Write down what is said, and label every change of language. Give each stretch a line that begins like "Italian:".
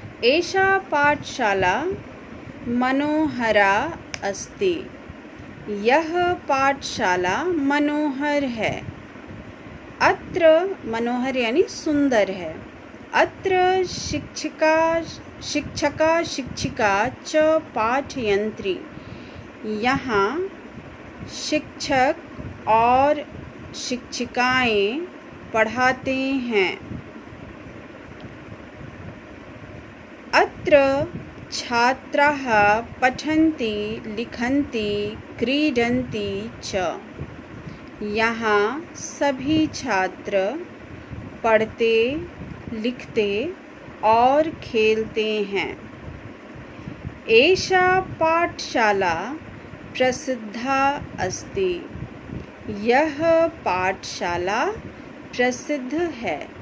Sanskrit: एषा पाठशाला मनोहरा अस्ति।
Hindi: यह पाठशाला मनोहर है। अत्र मनोहर यानी सुंदर है।
Sanskrit: अत्र शिक्षका शिक्षिका च पाठयन्ति।
Hindi: यहाँ शिक्षक और शिक्षिकाएं पढ़ाते हैं।
Sanskrit: अत्र छात्राः पठन्ति लिखन्ति क्रीडन्ति च।
Hindi: यहाँ सभी छात्र पढ़ते लिखते और खेलते हैं।
Sanskrit: एषा पाठशाला प्रसिद्धा अस्ति।
Hindi: यह पाठशाला प्रसिद्ध है।